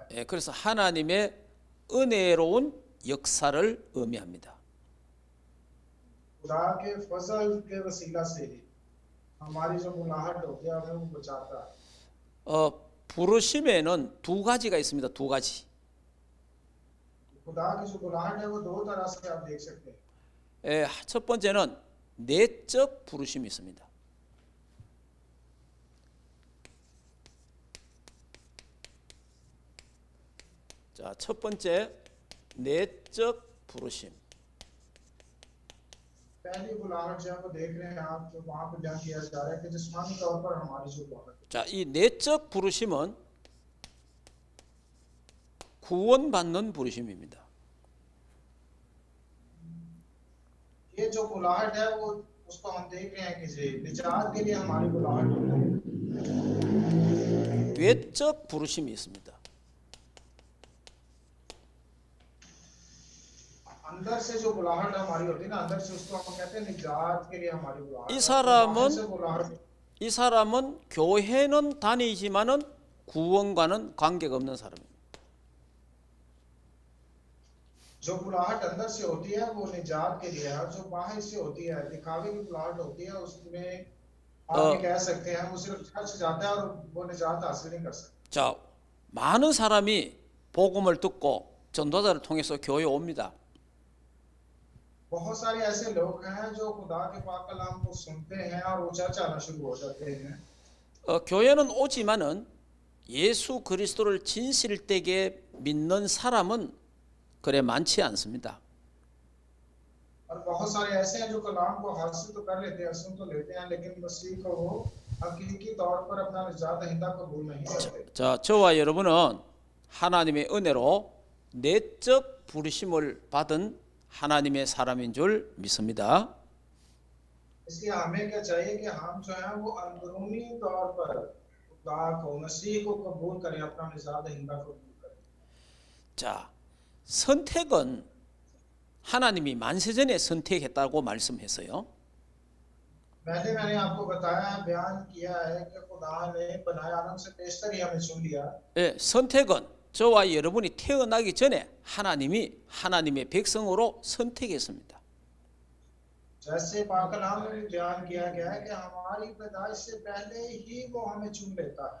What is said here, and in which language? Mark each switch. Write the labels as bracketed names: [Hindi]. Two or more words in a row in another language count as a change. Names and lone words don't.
[Korean] 예, 그래서 하나님의 은혜로운 역사를 의미합니다. [Urdu] خدا کے فضل کے وسیلہ سے ہی ہماری جو بلاہٹ ہوتی ہے ہمیں وہ بچاتا ہے. [Korean] 부르심에는 두 가지가 있습니다. 두 가지. [Urdu] خدا کی جو بلاہٹ ہے وہ دو طرح سے آپ دیکھ سکتے ہیں. [Korean] 예, 첫 번째는 내적 부르심이 있습니다. 자, 첫 번째 내적 부르심. [Urdu] پہلی بلاہٹ جو ہے وہ دیکھ رہے ہیں آپ، جو وہاں پہ بیان کیا جا رہا ہے کہ جسمانی طور پر ہماری جو بلاہٹ ہے. [Korean] 자, 이 내적 부르심은 구원받는 부르심입니다. [Urdu] یہ جو بلاہٹ ہے وہ اس کو ہم دیکھ رہے ہیں کہ جی نجات کے لیے ہماری بلاہٹ ہے. [Korean] 외적 부르심이 있습니다. [Urdu] اندر سے جو بلاہٹ ہماری ہوتی ہے نا، اندر سے اس کو ہم کہتے ہیں نجات کے لیے ہماری بلاہٹ. [Korean] 이 사람은 [Urdu] باہر سے بلاہٹ [Korean] 이 사람은 교회는 다니지만은 구원과는 관계가 없는 사람입니다. [Urdu] جو بلاہٹ اندر سے ہوتی ہے وہ نجات کے لیے ہے، اور جو باہر سے ہوتی ہے دکھاوے کی بلاہٹ ہوتی ہے اس میں آپ یہ کہہ سکتے ہیں وہ صرف چرچ جاتا ہے اور وہ نجات حاصل نہیں کر سکتا. [Korean] 자, 많은 사람이 복음을 듣고 전도자를 통해서 교회에 옵니다. [Urdu] بہت سارے ایسے لوگ ہیں جو خدا کے پاک کلام کو سنتے ہیں اور وہ چرچ آنا شروع ہو جاتے ہیں. [Korean] 교회는 오지만은 예수 그리스도를 진실되게 믿는 사람은 그래 많지 않습니다. [Urdu] اور بہت سارے ایسے ہیں جو کلام کو حاصل تو کر لیتے ہیں، سن تو لیتے ہیں، لیکن مسیح کو وہ حقیقی طور پر اپنا نجات دہندہ قبول نہیں کرتے. [Korean] 자, 저와 여러분은 하나님의 은혜로 내적 부르심을 받은 하나님의 사람인 줄 믿습니다. [Urdu] اس لیے ہمیں کیا چاہیے کہ ہم جو ہے وہ اندرونی طور پر خدا کو مسیح کو قبول کریں، اپنا نجات دہندہ قبول کریں. [Korean] 자, 선택은 하나님이 만세전에 선택했다고 말씀했어요. [Urdu] میں نے آپ کو بتایا، بیان کیا ہے کہ خدا نے بنائے آدم سے پیشتر ہی ہمیں چن لیا. [Korean] 예, 선택은 저와 여러분이 태어나기 전에 하나님이 하나님의 백성으로 선택했습니다. [Urdu] جیسے پاک کلام میں بھی بیان کیا گیا ہے کہ ہماری پیدائش سے پہلے ہی وہ ہمیں چن لیتا ہے.